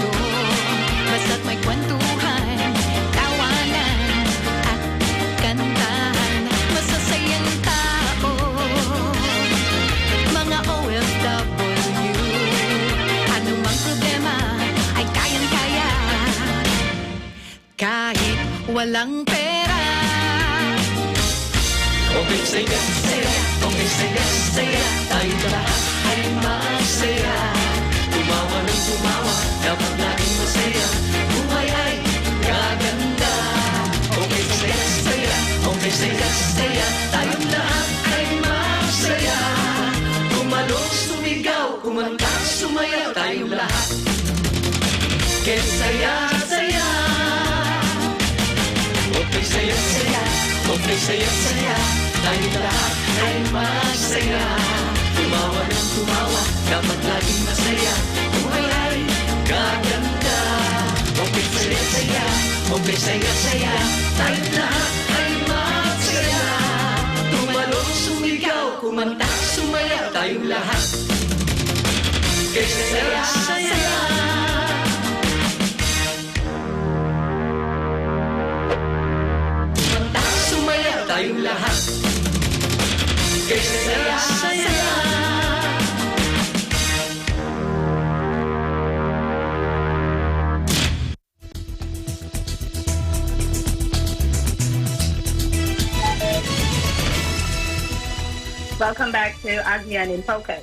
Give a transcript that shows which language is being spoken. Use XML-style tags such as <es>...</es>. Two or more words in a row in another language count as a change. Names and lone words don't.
<tl>Basta't may kwentuhan, tawanan at kantahan. Masasayang tao, mga OFW. Anumang problema ay kayang-kaya, kahit walang pera. Okay, saya, saya. Okay, saya, saya. Tayo lahat ay masaya. Tumawa ng tumawa, dapat laging masaya. Buhay ay gaganda. Okay, saya, saya. Okay, saya, saya. Tayong lahat ay masaya. Tumalong, sumigaw, kumanta, sumayaw. Tayong lahat kaya saya, saya. Okay, saya, saya. Okay, saya, saya. Tayong lahat ay masaya. Tumawa ng tumawa, dapat laging masaya. Buhay ay gaganda. Okay, saya, saya. Okay, saya, saya. Tayong lahat ay masaya. Tumalong, sumigaw, kumanta, sumayaw. Tayong lahat kaya saya, saya. Tayong lahat kaya saya, saya.</tl> <en>Welcome back to ASEAN in Focus.</en>